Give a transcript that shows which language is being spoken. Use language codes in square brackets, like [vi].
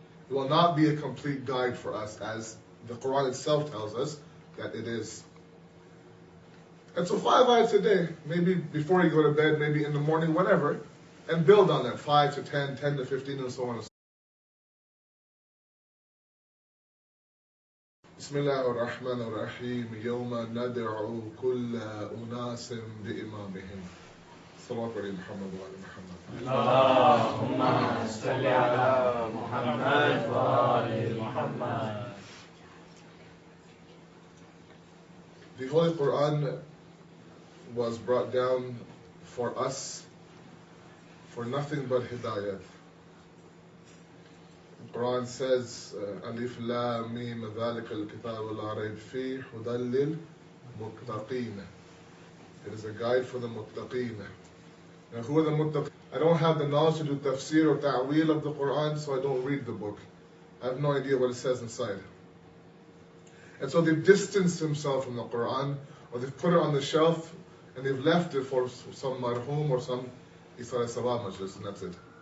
[en] It will not be a complete guide for us, as the Quran itself tells us that it is. And so 5 ayats a day, maybe before you go to bed, maybe in the morning, whenever, and build on that, 5 to 10, 10 to 15, and so on and so on. [ar] بسم الله الرحمن الرحيم يوم ندعو كل أناس بإمامهم صلوات على محمد وعلى محمد اللهم صل على محمد وعلى محمد. [en] The Holy Quran was brought down for us for nothing but hidayat. The Quran says, [ar] Alif Lam Mim ذَلِكَ الْكِتَابُ لَا رَيْبَ فِيهِ هُدًى لِلْمُتَّقِينَ. [en] It is a guide for the muttaqeen. Now, who are the muttaqeen? I don't have the knowledge to do tafsir or ta'wil of the Quran, so I don't read the book. I have no idea what it says inside. And so they've distanced themselves from the Quran, or they've put it on the shelf, and they've left it for some marhum or some Isra Sawab majlis, and that's it.